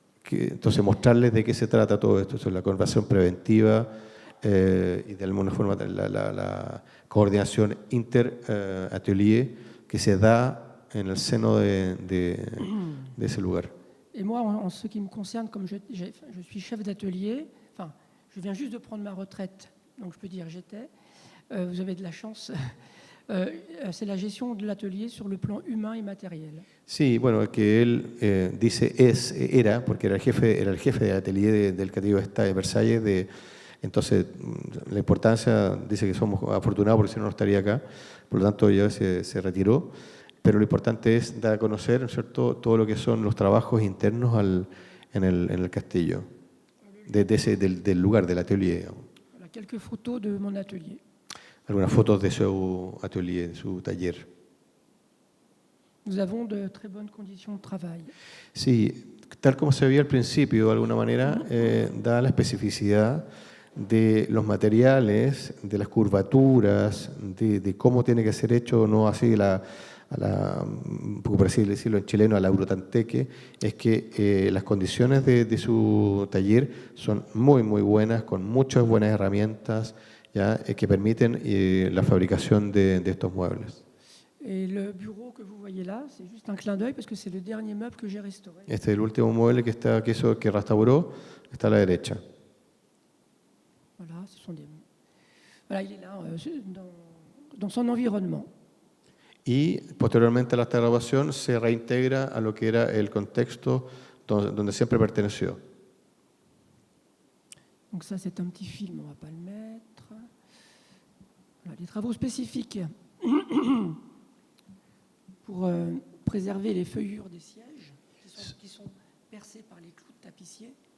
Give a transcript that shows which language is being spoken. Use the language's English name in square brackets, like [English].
[Spanish] Entonces, mostrarles de qué se trata todo esto, la conservación preventiva y de alguna forma la coordinación inter-atelier que se da en el seno de ese lugar. [French] Et moi, en ce qui me concerne, comme je suis chef d'atelier, enfin, je viens juste de prendre ma retraite, donc je peux dire j'étais, vous avez de la chance, c'est la gestion de l'atelier sur le plan humain et matériel. [Spanish] Sí, bueno, que él dice era, porque era el jefe del atelier del Castillo de Versalles, entonces la importancia, dice que somos afortunados porque si no, no estaría acá, por lo tanto ya se retiró. Pero lo importante es dar a conocer, ¿no es cierto?, todo lo que son los trabajos internos en el castillo, del lugar, del atelier. [French] Voilà, quelques photos de mon atelier. [Spanish] Algunas fotos de su atelier, de su taller. [French] Nous avons de très bonnes conditions de travail. [Spanish] Sí, tal como se veía al principio, de alguna manera, da la especificidad de los materiales, de las curvaturas, de cómo tiene que ser hecho, no así un poco por así decirlo en chileno, a la Urotanteque, es que las condiciones de su taller son muy, muy buenas, con muchas buenas herramientas ya, que permiten la fabricación de estos muebles. [French] Et le bureau que vous voyez là, c'est juste un clin d'œil parce que c'est le dernier meuble que j'ai restauré. [Spanish] Este es el último mueble que restauró, está a la derecha. [French] Voilà, voilà, il est là, dans son environnement. [Spanish] Y posteriormente a esta grabación se reintegra a lo que era el contexto donde siempre perteneció. [French] Donc ça, c'est un petit film, on ne va pas le mettre. Voilà, des travaux spécifiques pour préserver les feuillures des sièges qui sont percées par les clous de tapissier.